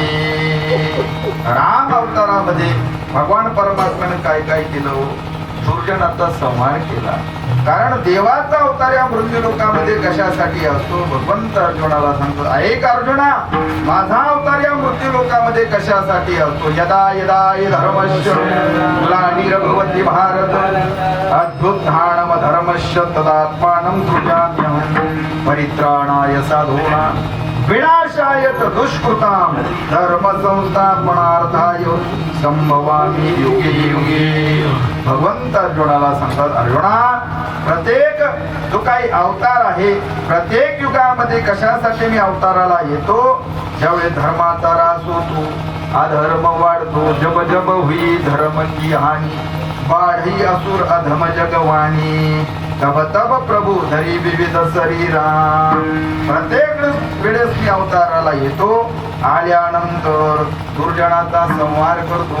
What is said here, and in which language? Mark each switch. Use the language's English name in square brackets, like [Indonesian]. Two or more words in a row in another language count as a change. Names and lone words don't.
[Marathi] राम अवतारामध्ये भगवान परमात्म्याने काय काय केलं? दुर्जनाचा संहार केला. कारण देवाचा अवतार या मृत्यू लोकामध्ये कशासाठी असतो? भगवंत अर्जुनाला सांगतो, ऐक अर्जुना, माझा अवतार या मृत्यू लोकामध्ये कशासाठी असतो? [Sanskrit] यदा यदा धर्मस्य ग्लानिर्भवति भारत अभ्युत्थानम धर्मस्य तदात्मानं सृजाम्यहं परित्राणाय साधूनां विनाशाय च दुष्कृतां धर्म संस्थापनार्थाय संभवामि युगे युगे. [Marathi] भगवंत अर्जुनाला सांगतात, अर्जुना, प्रत्येक जो काही अवतार आहे प्रत्येक युगामध्ये कशासाठी मी अवताराला येतो? ज्यावेळी धर्माचा ऱ्हास होतो, अधर्म वाढतो, [Hindi] जब जब हुई धर्म की हानी, बाढी असुर अधम जगवाणी, तब तब प्रभू धरी विविध शरीरा. [Marathi] प्रत्येक वेळेस मी अवताराला येतो, आल्यानंतर दुर्जनाचा संहार करतो.